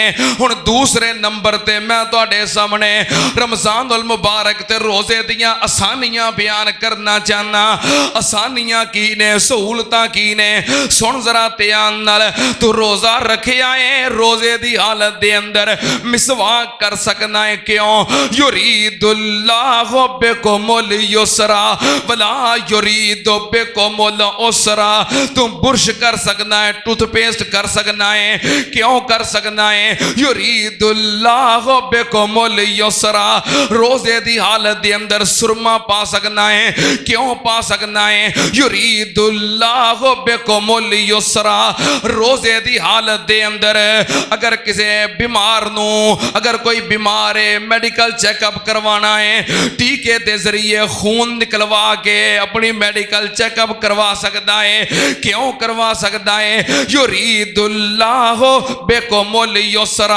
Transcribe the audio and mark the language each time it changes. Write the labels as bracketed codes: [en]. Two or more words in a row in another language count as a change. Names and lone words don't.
[pa] ہݨ دوسرے نمبر تے میں تہاڈے سامنے رمضان المبارک تے روزے دیاں آسانیاں بیان کرنا چاہنا. آسانیاں کی نے، سہولتاں کی نے، سن ذرا دھیان نال. تو روزہ رکھیا ہے، روزے دی حالت دے اندر مسواک کر سکنا ہے. [ar] क्यों? يريد الله بكم اليسر ولا يريد بكم العسر. [pa] تو برش کر سکنا ہے، ٹوتھ پیسٹ کر سکنا ہے. کیوں کر سکنا ہے? [ar] يريد الله بكم اليسر. [pa] روزے دی حالت دے اندر سرمہ پا سکنا ہے. کیوں پا سکنا ہے? [ar] يريد الله بكم اليسر. [pa] روزے دی حالت دے اندر اگر کسی بیمار نوں، اگر کوئی بیمار ہے, [en] medical checkup [pa] کروانا ہے، ٹیکے کے ذریعے خون نکلوا کے اپنی [en] medical checkup [pa] کروا سکتا ہے. کیوں کروا سکتا ہے? [ar] يريد الله بكم اليسر.